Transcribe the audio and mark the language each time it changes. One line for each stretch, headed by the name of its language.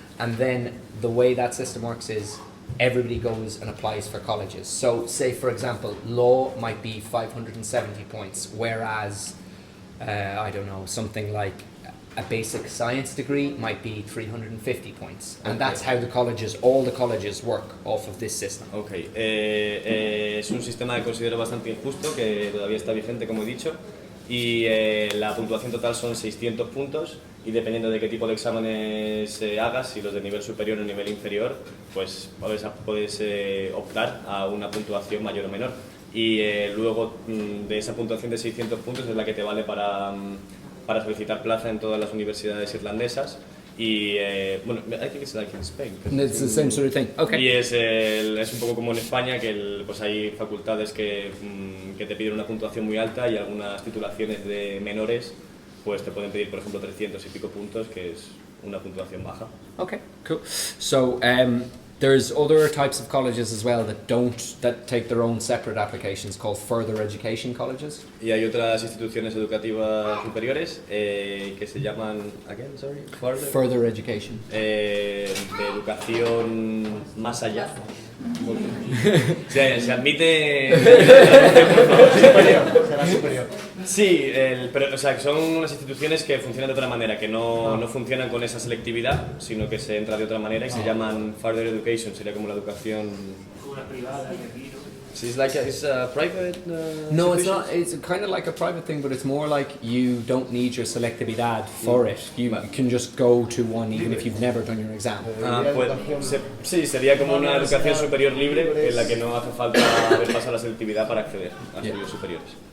English: And then the way that system works is everybody goes and applies for colleges. So say, for example, law might be 570 points, whereas, I don't know, something like a basic science degree might be 350 points. And that's how all the colleges work off of this system.
Spanish: Es un sistema que considero bastante injusto, que todavía está vigente, como he dicho, y la puntuación total son 600 puntos y dependiendo de qué tipo de exámenes hagas, si los de nivel superior o nivel inferior, pues puedes optar a una puntuación mayor o menor. Y luego de esa puntuación de 600 puntos es la que te vale para solicitar plaza en todas las universidades irlandesas. Y bueno,
English: I think it's like in Spain. It's the same sort of thing. Okay.
Spanish: Y es un poco como en España, que pues hay facultades que te piden una puntuación muy alta y algunas titulaciones de menores pues te pueden pedir, por ejemplo, 300 y pico puntos, que es una puntuación baja.
English: Okay, cool. So there's other types of colleges as well that take their own separate applications called further education colleges.
Spanish: Y hay otras instituciones educativas superiores que se llaman,
English: again, sorry, Further education.
Spanish: De educación más allá. Se admite Será superior. sí, pero o sea, son unas instituciones que funcionan de otra manera, que no funcionan con esa selectividad, sino que se entra de otra manera y se llaman further education, sería como la educación. Una privada, retiro.
English: So it's a private. No, it's institution? not. It's kind of like a private thing, but it's more like you don't need your selectividad for it. You can just go to one even if you've never done your exam.
Spanish: Pues, sí, sería como una educación superior libre en la que no hace falta haber pasado la selectividad para acceder a estudios superiores.